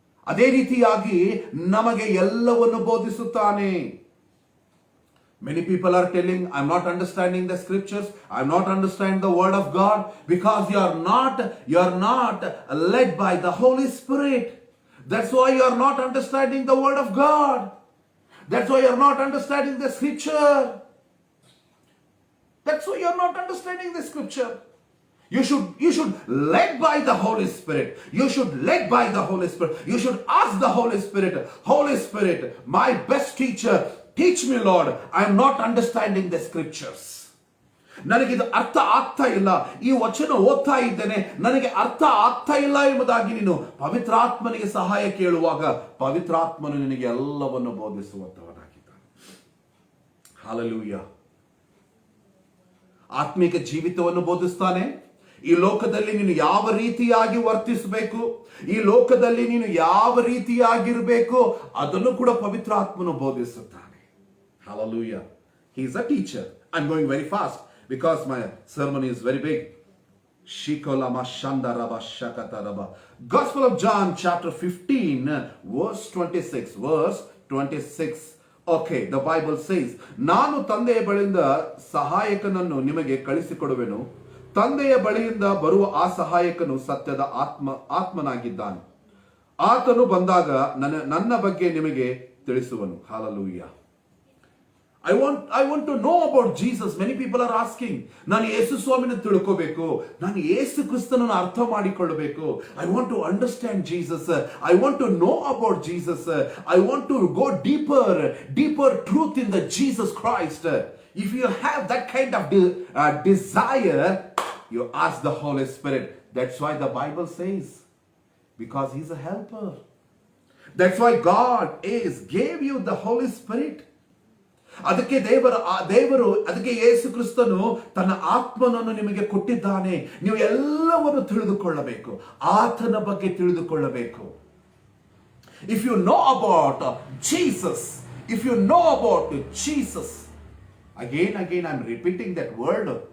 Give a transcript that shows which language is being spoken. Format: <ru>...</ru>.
<kn>ಅದೇ ರೀತಿಯಾಗಿ ನಮಗೆ ಎಲ್ಲವನ್ನು ಬೋಧಿಸುತ್ತಾನೆ.</kn> <en>Many people are telling, I'm not understanding the scriptures, I'm not understanding the word of God, because you are not led by the Holy Spirit. That's why you are not understanding the word of God. That's why you are not understanding the scripture. That's why you are not understanding the scripture. You should led by the Holy Spirit. You should led by the Holy Spirit. You should ask the Holy Spirit, Holy Spirit, my best teacher, teach me, Lord. I am not understanding the scriptures.</en> <kn>ನನಗಿದು ಅರ್ಥ ಆಗ್ತಾ ಇಲ್ಲ, ಈ ವಚನ ಓದ್ತಾ ಇದ್ದೇನೆ, ನನಗೆ ಅರ್ಥ ಆಗ್ತಾ ಇಲ್ಲ ಎಂಬುದಾಗಿ ನೀನು ಪವಿತ್ರಾತ್ಮನಿಗೆ ಸಹಾಯ ಕೇಳುವಾಗ ಪವಿತ್ರಾತ್ಮನು ನಿನಗೆ ಎಲ್ಲವನ್ನು ಬೋಧಿಸುವಂತವನಾಗಿದ್ದಾನೆ. Hallelujah. ಆತ್ಮಿಕ ಜೀವಿತವನ್ನು ಬೋಧಿಸ್ತಾನೆ. ಈ ಲೋಕದಲ್ಲಿ ನೀನು ಯಾವ ರೀತಿಯಾಗಿ ವರ್ತಿಸಬೇಕು, ಈ ಲೋಕದಲ್ಲಿ ನೀನು ಯಾವ ರೀತಿಯಾಗಿರಬೇಕು ಅದನ್ನು ಕೂಡ ಪವಿತ್ರಾತ್ಮನು ಬೋಧಿಸುತ್ತಾನೆ.</kn> <en>Hallelujah. He is a teacher. I'm going very fast because my sermon is very big. Shikolama Shandaraba Shakataraba. Gospel of John chapter 15 verse 26. Okay, the Bible says,</en> <kn>ನಾನು ತಂದೆಯ ಬಳಿಯಿಂದ ಸಹಾಯಕನನ್ನು ನಿಮಗೆ ಕಳಿಸಿಕೊಡುವೆನು. ತಂದೆಯ ಬಳಿಯಿಂದ ಬರುವ ಆ ಸಹಾಯಕನು ಸತ್ಯದ ಆತ್ಮನಾಗಿದ್ದಾನೆ. ಆತನು ಬಂದಾಗ ನನ್ನ ಬಗ್ಗೆ ನಿಮಗೆ ತಿಳಿಸುವನು.</kn> <en>Hallelujah. I want to know about Jesus. Many people are asking,</en> <kn>ನಾನು ಯೇಸು ಸ್ವಾಮಿನ ತಿಳ್ಕೋಬೇಕು, ನಾನು ಯೇಸು ಕ್ರಿಸ್ತನನ್ನು ಅರ್ಥ ಮಾಡಿಕೊಳ್ಳಬೇಕು.</kn> <en>I want to understand Jesus. I want to know about Jesus. I want to go deeper truth in the Jesus Christ. If you have that kind of desire, you ask the Holy Spirit. That's why the Bible says, because He's a helper. That's why God gave you the Holy Spirit.</en> <kn>ಅದಕ್ಕೆ ದೇವರು ಅದಕ್ಕೆ ಯೇಸು ಕ್ರಿಸ್ತನು ತನ್ನ ಆತ್ಮನನ್ನು ನಿಮಗೆ ಕೊಟ್ಟಿದ್ದಾನೆ. ನೀವು ಎಲ್ಲವನ್ನು ತಿಳಿದುಕೊಳ್ಳಬೇಕು, ಆತನ ಬಗ್ಗೆ ತಿಳಿದುಕೊಳ್ಳಬೇಕು.</kn> <en>If you know about Jesus, if you know about Jesus, again I'm repeating that word.</en>